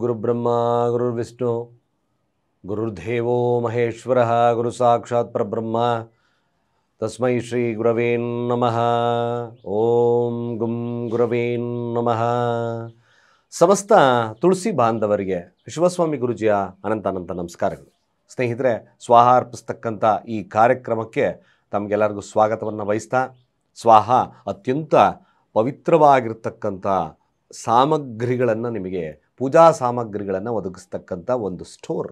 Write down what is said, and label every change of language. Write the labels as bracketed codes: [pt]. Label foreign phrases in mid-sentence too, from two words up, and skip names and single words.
[sa] गुरुर्ब्रह्मा गुरुर्विष्णु गुरुर्देवो महेश्वरः गुरु साक्षात् परब्रह्म तस्मै श्री गुरवे नमः। ಓಂ ಗುಂ ಗುರವೇ ನಮಃ। [kn] ಸಮಸ್ತ ತುಳಸಿ ಬಾಂಧವರಿಗೆ ಶಿವಸ್ವಾಮಿ ಗುರುಜಿಯ ಅನಂತ ನಮಸ್ಕಾರಗಳು। ಸ್ನೇಹಿತರೆ, ಸ್ವಾಹ ಅರ್ಪಿಸ್ತಕ್ಕಂಥ ಈ ಕಾರ್ಯಕ್ರಮಕ್ಕೆ ತಮಗೆಲ್ಲರಿಗೂ ಸ್ವಾಗತವನ್ನು ವಹಿಸ್ತಾ, ಸ್ವಾಹ ಅತ್ಯಂತ ಪವಿತ್ರವಾಗಿರ್ತಕ್ಕಂಥ ಸಾಮಗ್ರಿಗಳನ್ನು, ನಿಮಗೆ ಪೂಜಾ ಸಾಮಗ್ರಿಗಳನ್ನು ಒದಗಿಸ್ತಕ್ಕಂಥ ಒಂದು ಸ್ಟೋರ್.